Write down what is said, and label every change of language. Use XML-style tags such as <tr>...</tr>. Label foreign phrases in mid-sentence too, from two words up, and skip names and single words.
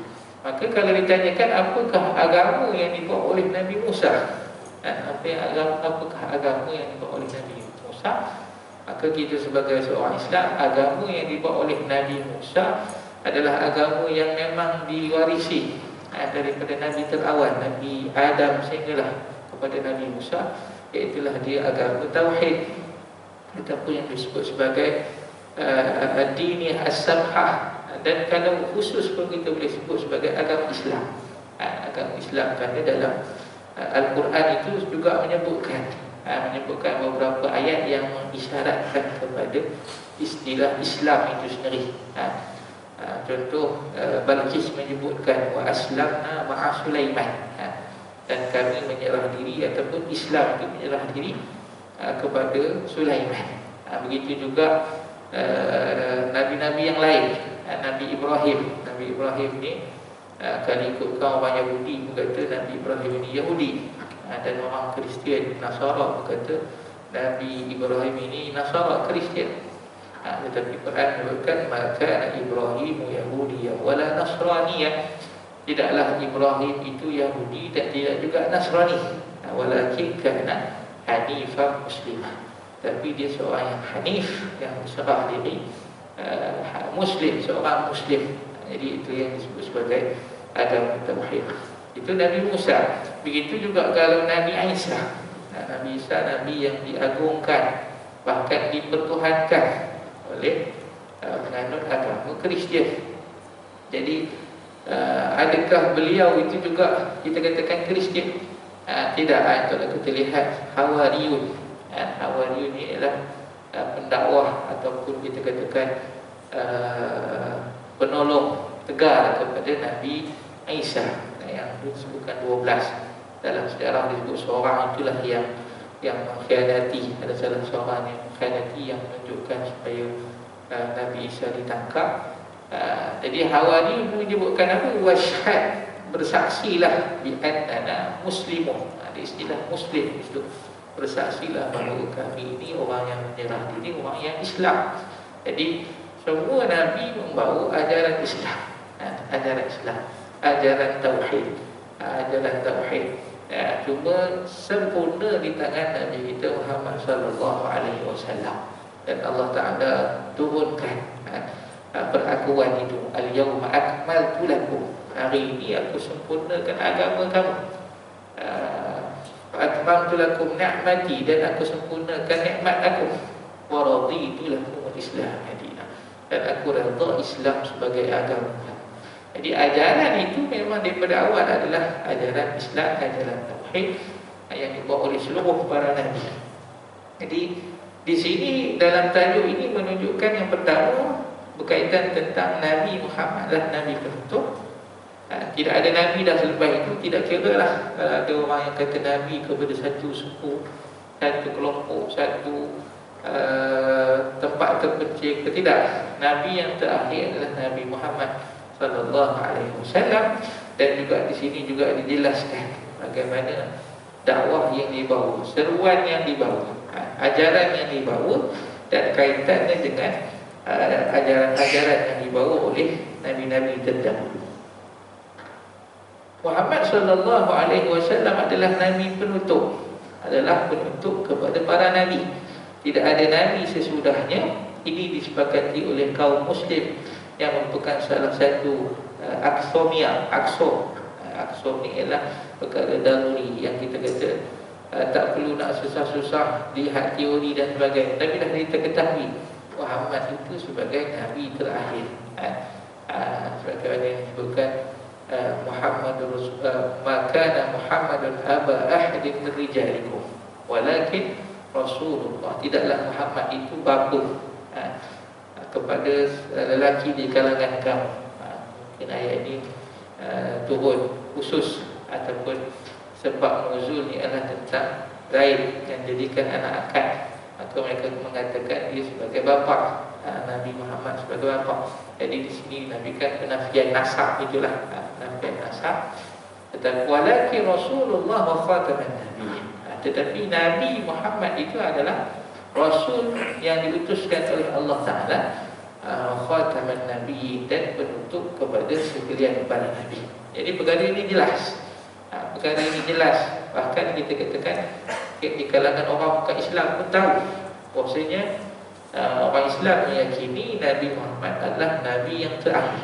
<ms>Maka kalau ditanyakan apakah agama yang dibawa oleh Nabi Musa, apakah agama yang dibawa oleh Nabi Musa, maka kita sebagai seorang Islam, agama yang dibawa oleh Nabi Musa adalah agama yang memang diwarisi daripada Nabi terawal, Nabi Adam sehinggalah kepada Nabi Musa, iaitulah dia agama Tauhid, ataupun yang disebut sebagai</ms> <ar>الدين السمحة.</ar> <ms>Dan kalau khusus pun kita boleh sebut sebagai agama Islam. Agama Islam, kerana dalam Al-Quran itu juga menyebutkan beberapa ayat yang mengisyaratkan kepada istilah Islam itu sendiri. Contoh, Balqis menyebutkan</ms> <ar>وأسلمنا مع سليمان,</ar> <ms>dan kami menyerah diri ataupun Islam itu menyerah diri kepada Sulaiman. Begitu juga nabi-nabi yang lain. Nabi Ibrahim ni kalau ikut kaum orang Yahudi, kata Nabi Ibrahim ni Yahudi. Dan orang Kristian Nasara berkata Nabi Ibrahim ini Nasara Kristian. Tetapi Quran menyebutkan</ms> <ar>ما كان إبراهيم يهوديا ولا نصرانيا.</ar> <ms>Tidaklah Ibrahim itu Yahudi dan tidak juga Nasrani.</ms> <ar>ولكن كان حنيفا مسلما.</ar> <ms>Tapi dia seorang yang hanif, yang berserah diri, Muslim, seorang Muslim. Jadi itu yang disebut sebagai agama tauhid. Itu Nabi Musa. Begitu juga kalau Nabi Isa. Nabi Isa Nabi yang diagungkan, bahkan dipertuhankan oleh menganut agama Kristian. Jadi adakah beliau itu juga kita katakan Kristian? Tidak. Kalau kita lihat Hawariyun, Hawariyun ini adalah pendakwah ataupun kita katakan penolong tegar kepada Nabi Isa, yang disebutkan 12 dalam sejarah. Disebut seorang itulah yang mengkhianati, ada salah seorang yang mengkhianati, yang menunjukkan supaya Nabi Isa ditangkap. Jadi Hawari menyebutkan apa?</ms> <ar>Washhad, bersaksilah بأننا مسلمون.</ar> <ms>Ada istilah muslim itu, bersaksilah bahawa kami ini orang yang menyerah diri, orang yang Islam. Jadi semua Nabi membawa ajaran Islam, ajaran Islam, ajaran tauhid, ajaran tauhid. Cuma sempurna di tangan Nabi kita Muhammad</ms> <ar>صلى الله عليه وسلم,</ar> <ms>dan Allah Taala turunkan perakuan itu.</ms> <ar>اليوم أكملت لكم,</ar> <ms>hari ini aku sempurnakan agama kamu.</ms> <ar>أكملت لكم نعمتي,</ar> <ms>dan aku sempurnakan nikmat aku.</ms> <ar>ورضيت لكم الإسلام دينا,</ar> <ms>dan aku redha Islam sebagai agama. Jadi ajaran itu memang daripada awal adalah ajaran Islam, ajaran tauhid yang dibawa oleh seluruh para nabi. Jadi di sini dalam tajuk ini menunjukkan yang pertama berkaitan tentang Nabi Muhammad lah Nabi penutup. Tidak ada Nabi dah selepas itu. Tidak kira lah ada orang yang kata Nabi kepada satu suku, satu kelompok, satu tempat terpencil. Tidak. Nabi yang terakhir adalah Nabi Muhammad</ms> <ar>صلى الله عليه وسلم.</ar> <ms>Dan juga di sini juga dijelaskan bagaimana dakwah yang dibawa, seruan yang dibawa, ajaran yang dibawa, dan kaitannya dengan ajaran-ajaran yang dibawa oleh nabi-nabi terdahulu. Muhammad</ms> <ar>صلى الله عليه وسلم</ar> <ms>adalah nabi penutup, adalah penutup kepada para nabi. Tidak ada nabi sesudahnya. Ini disepakati oleh kaum muslim yang merupakan salah satu aksomia. Aksom ni ialah perkara daruri yang kita kata tak perlu nak susah-susah lihat teori dan sebagainya. Tapi dah kita ketahui Muhammad itu sebagai nabi terakhir. Sebagaimana yang disebutkan</ms> <ar>محمد ما كان محمد أبا أحد من رجالكم ولكن رسول الله.</ar> <ms>Tidaklah Muhammad itu bapa kepada lelaki di kalangan kamu. Mungkin ayat ini turun khusus ataupun sebab nuzul ni adalah tentang Zaid yang jadikan anak angkat. Maka mereka mengatakan dia sebagai bapa, Nabi Muhammad sebagai bapa. Jadi di sini nafikan penafian nasab, itulah penafian nasab.</ms> <ar>Tetapi ولكن رسول الله وخاتم النبيين.</ar> <ms>Tetapi Nabi Muhammad itu adalah Rasul yang diutuskan oleh Allah Ta'ala,</ms> <ar>خاتم النبيين,</ar> <ms>dan penutup kepada sekalian para nabi. Jadi perkara ini jelas. Perkara ini jelas. Bahkan kita katakan di kalangan orang bukan Islam pun tahu bahwasanya orang Islam meyakini Nabi Muhammad adalah Nabi yang terakhir.</ms>